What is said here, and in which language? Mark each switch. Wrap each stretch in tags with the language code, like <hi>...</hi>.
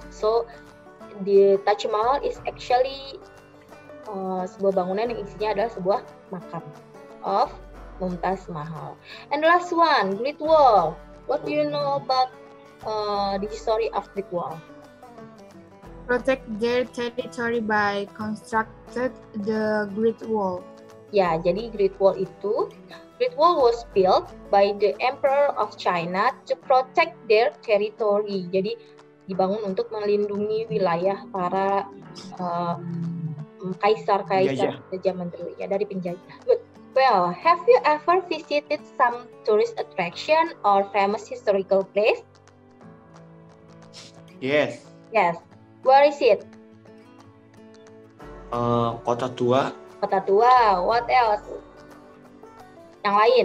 <en>So the Taj Mahal is actually</en> <id>sebuah bangunan yang isinya adalah sebuah makam of Mumtaz Mahal.</id> <en>And the last one, Great Wall. What do you know about the history of Great Wall? Protect their territory by constructed the Great Wall.</en> <id>Ya, jadi</id> <en>Great Wall was built by the Emperor of China to protect their territory.</en> <id>Jadi dibangun untuk melindungi wilayah para kaisar-kaisar zaman dulu ya, dari penjajah.</id> <en>Good. Well, have you ever visited some tourist attraction or famous historical place? Yes. Yes. Where is it?</en> <id>Kota tua. Kota tua.</id> <en>What else?</en> <id>Yang lain?</id>